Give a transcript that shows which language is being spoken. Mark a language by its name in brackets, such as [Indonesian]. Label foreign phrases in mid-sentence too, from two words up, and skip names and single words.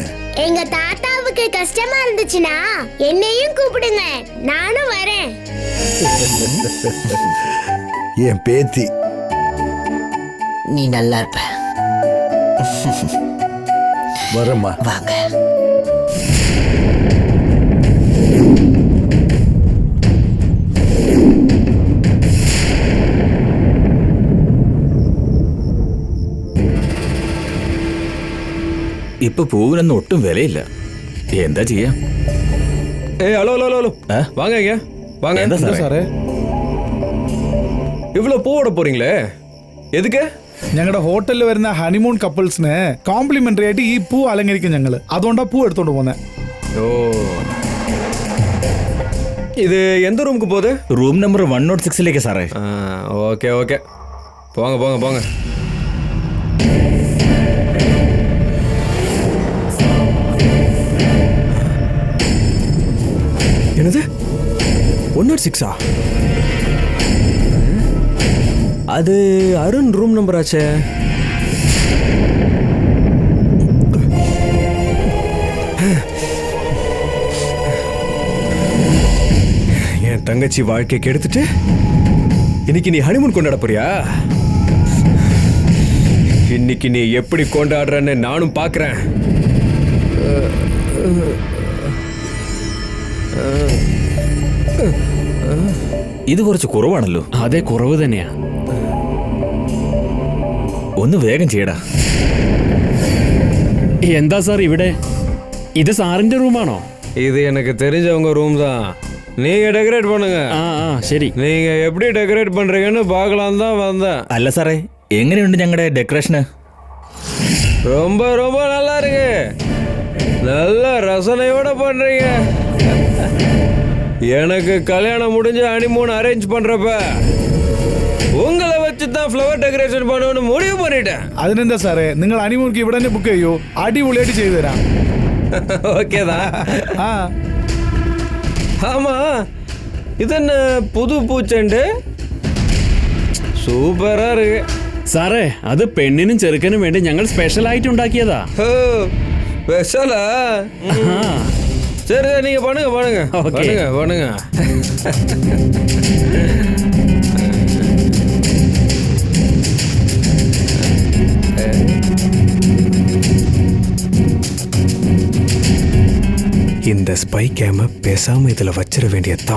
[Tamil] எங்க தாத்தாவுக்கு கஷ்டமா இருந்துச்சுன்னா என்னையும் கூப்பிடுங்க, நானும் வரேன். என் பேத்தி. நீ நல்லா இருப்ப. வரேம்மா. வாங்க. [Malayalam] ഇപ്പൊ പൂവിനൊന്നും ഒട്ടും വിലയില്ല. എന്താ ചെയ്യാ? [Tamil] ஹலோ ஹலோ ஹலோ வாங்க ஐயா, வாங்க. என்ன சாரே? இவ்வளவு பூவோட போறீங்களே, എതുക്ക്? [Malayalam] ഞങ്ങളുടെ ഹോട്ടലിൽ വരുന്ന [English] honeymoon couples [Malayalam] കോംപ്ലിമെന്ററി ആയിട്ട് ഈ പൂ അലങ്കരിക്കും ഞങ്ങള്. അതുകൊണ്ടാ പൂ എടുത്തോണ്ട് പോന്നെ. [Tamil] ஓ, இது எந்த ரூமுக்கு போகுது? [English] room number [Malayalam] 106 സാറേ. [Tamil] ஓகே ஓகே, போங்க போங்க போங்க. என்னது 106? அது அருண் [English] room number [Tamil] ஆச்சே. என் தங்கச்சி வாழ்க்கை கெடுத்துட்டு இன்னைக்கு நீ ஹனிமூன் கொண்டாட போறியா? இன்னைக்கு நீ எப்படி கொண்டாடுறன்னு நானும் பார்க்கறேன். [Malayalam] ഇത് കുറച്ച് കുറവാണല്ലോ. അതെ, കുറവ് തന്നെയാ. ഒന്ന് വേഗം ചെയ്യടാ. എന്താ സാർ ഇവിടെ? ഇത് സാറിന്റെ റൂമാണോ? [Tamil] இது எனக்கு தெரிஞ்சவங்க ரூம் தான். நீங்க டெக்கரேட் பண்ணுங்க. [Malayalam] ശരി. [Tamil] நீங்க எப்படி டெக்கரேட் பண்றீங்கன்னு பார்க்கலாம் தான் வந்தேன். [Malayalam] അല്ല സാറേ, എങ്ങനെയുണ്ട് ഞങ്ങളുടെ ഡെക്കറേഷന്? [Tamil] ரொம்ப ரொம்ப நல்லா இருக்கு. நல்ல ரசனையோட பண்றீங்க. எனக்கு கல்யாணம் முடிஞ்சு [English] honeymoon arrange [Tamil] பண்றப்ப உங்களை வச்சு தான் [English] flower decoration [Tamil] பண்ணணும்னு முடிவு பண்ணிட்டேன். [Malayalam] അതിനെന്താ സാറേ, നിങ്ങൾ ഹണിമൂൺക്ക് ഇവിടെ തന്നെ ബുക്ക് ചെയ്യൂ, അടിപൊളിയായിട്ട് ചെയ്തു തരാം. [Tamil] ஓகே தான். ആ ஆமா, இது என்ன புது பூச்செண்டு? சூப்பரா இருக்கு [Malayalam] സാറേ, അത് പെണ്ണിനും ചെറുക്കനും വേണ്ടി ഞങ്ങൾ സ്പെഷ്യൽ ആയിട്ട് ഉണ്ടാക്കിയതാ. [Tamil] ஸ்பெஷலா? சரி, நீங்க பண்ணுங்க பண்ணுங்க. Okay. பண்ணுங்க பண்ணுங்க. இந்த [English] spy cam [Tamil] பேசாம இதுல வச்சிட வேண்டியதான்.